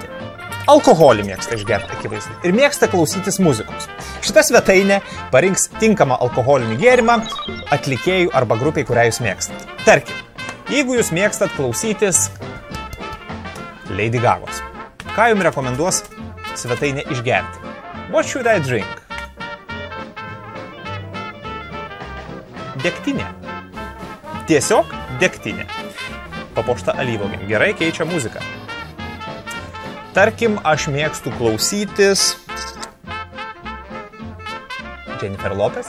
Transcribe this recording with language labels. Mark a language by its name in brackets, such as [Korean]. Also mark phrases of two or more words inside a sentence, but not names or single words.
[Lithuanian] Alkoholį mėgsta išgerti, akivaizdu. Ir mėgsta klausytis muzikos. Šita svetainė parinks tinkamą alkoholinį gėrimą atlikėjų arba grupiai, kurią jūs mėgstat. Tarkim, jeigu jūs mėgstat klausytis Lady Gagos, ką jums rekomenduos svetainė išgerti? [English] What should I drink? [Lithuanian] Degtinė. Tiesiog degtinė. Papuošta alyvuogėm. Gerai keičia muziką. Tarkim, aš mėgstu klausytis Jennifer Lopez.